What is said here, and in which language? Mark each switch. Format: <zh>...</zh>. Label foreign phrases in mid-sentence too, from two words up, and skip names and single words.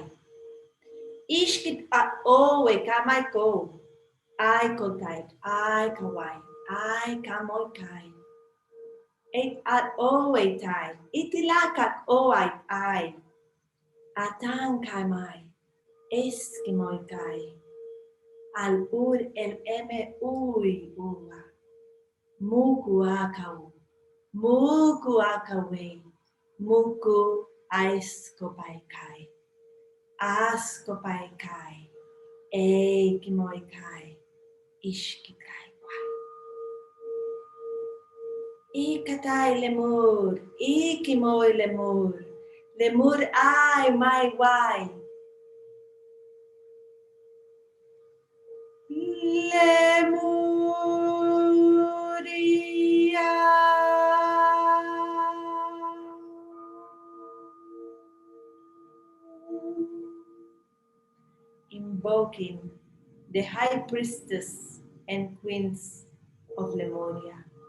<en>Ishkit a o e kamai ko. I ko taik. I kawai. I kamoy kai. Ek at o e tai. Itilakak o I. Atan kamai. Eskimoy kai. Al ur el eme ui ua. Muku akau. Muku akawe. Muku aiskopai kai. Askopai kai. Ekimoy kai. Ishkikai kai. Ikatai lemur. Ikimoy lemur. Lemur ai mai wai. Lemuria. Invoking the high priestess and queens of Lemuria.</en>